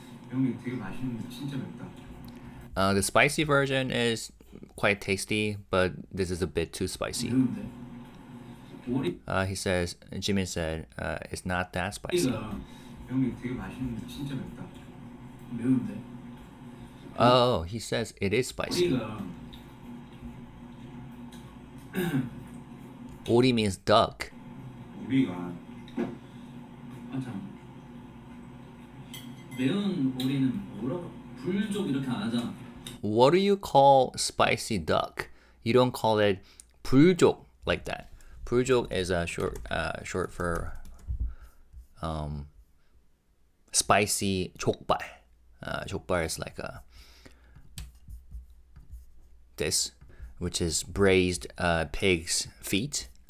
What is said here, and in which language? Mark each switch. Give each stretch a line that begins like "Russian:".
Korean: 형님 되게 맛있는데 진짜 맵다.
English: The spicy version is quite tasty, but this is a bit too spicy.
Korean: 매운데. 오리.
English: He says, Jimin said, it's not that spicy.
Korean: 형님 되게 맛있는데 진짜 맵다. 매운데.
English: Oh, he says it is spicy.
Korean: 오리가
English: Ori means duck.
Korean: 오리가 참 매운 오리는 뭐라고 불족 이렇게 안 하잖아.
English: What do you call spicy duck? You don't call it 불족 like that. 불족 is a short for spicy 족발. 족발 is like this, which is braised pig's feet.